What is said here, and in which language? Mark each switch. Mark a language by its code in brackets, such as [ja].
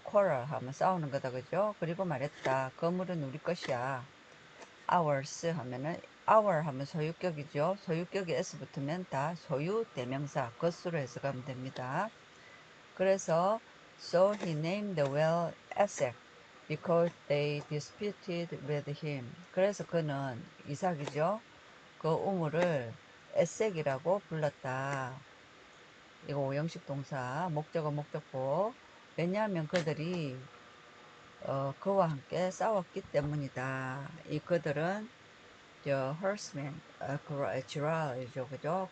[ko] quarrel 하면 싸우는 거다, 그죠? 그리고 말했다. 거물은 우리 것이야. ours 하면은 our 하면 소유격이죠. 소유격이 s 붙으면 다 소유 대명사 것으로 해석하면 됩니다. 그래서 [en] so he named the well Esek. because they disputed with him. [ko] 그래서 그는 이삭이죠. 그 우물을 에색이라고 불렀다. 이거 오형식 동사, 목적어 목적보. 왜냐하면 그들이 그와 함께 싸웠기 때문이다. 이 그들은 저 herdsmen, 지랄이죠, 그죠?